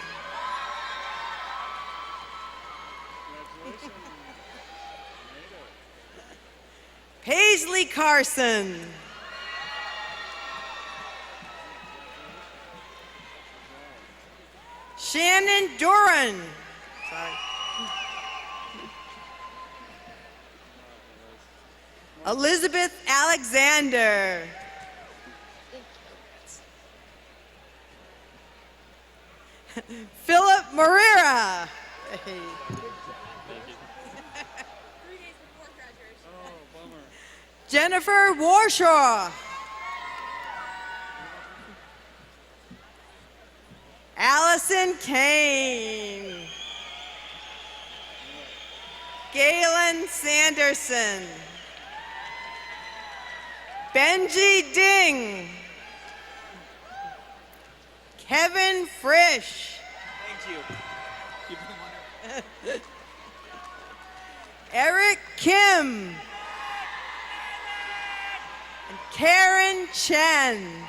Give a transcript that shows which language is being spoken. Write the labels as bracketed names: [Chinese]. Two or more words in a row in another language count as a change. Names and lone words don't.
[English] Paisley Carson. Shannon Doran. Elizabeth Alexander. Philip Morera. Jennifer Warshaw. Allison Kane. Galen Sanderson. Benji Ding. Kevin Frisch. Thank you. Eric Kim. And Karen Chen.